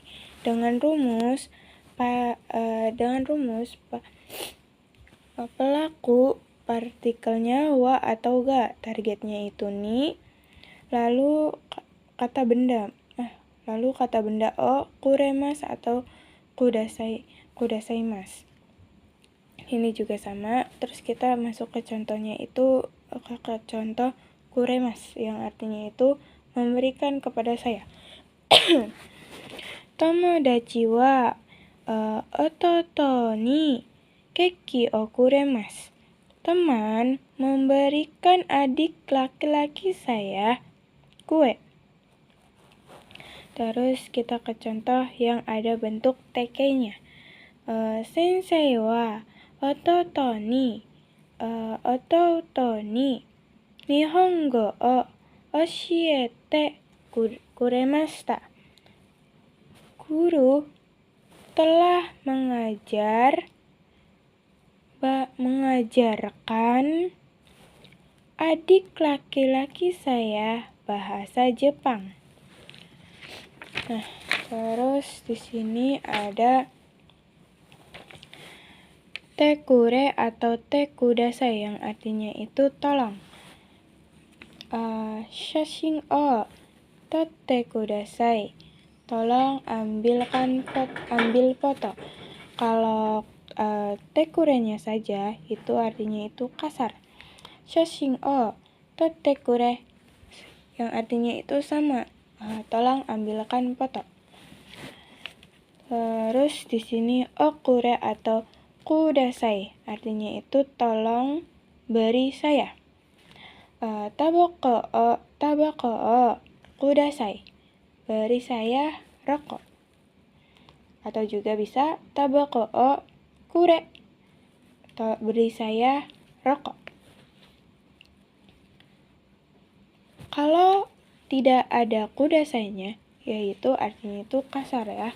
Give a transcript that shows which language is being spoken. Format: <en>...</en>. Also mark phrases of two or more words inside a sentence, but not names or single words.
<id>Dengan rumus pelaku partikelnya wa atau ga, targetnya itu ni, lalu kata benda</id> <ja>を くれます</ja> <id>atau kudasaimasu. Ini juga sama. Terus kita masuk ke contohnya itu ke contoh kuremas yang artinya itu memberikan kepada saya.</id> <ja>友達 は 弟 に ケーキ を くれます.</ja> <id>Teman memberikan adik laki-laki saya kue. Terus kita ke contoh yang ada bentuk tekeinya.</id> <ja>先生 は 弟 に 日本語 を 教えて くれました.</ja> <id>Guru telah mengajarkan adik laki-laki saya bahasa Jepang. Nah, terus di sini ada Tekure atau tekudasai yang artinya itu tolong.</id> <ja>写真 を 撮って ください.</ja> <id>Tolong ambil foto. Kalau tekurenya saja itu artinya itu kasar.</id> <ja>写真 を 撮って くれ</ja> <id>yang artinya itu sama. Tolong ambilkan foto. Terus di sini okure atau kudasai artinya itu tolong beri saya.</id> <ja>タバコ を ください.</ja> <id>Beri saya rokok. Atau juga bisa</id> <ja>タバコ を くれ.</ja> <id>Beri saya rokok. Kalau tidak ada kudasainya, yaitu artinya itu kasar ya.</id>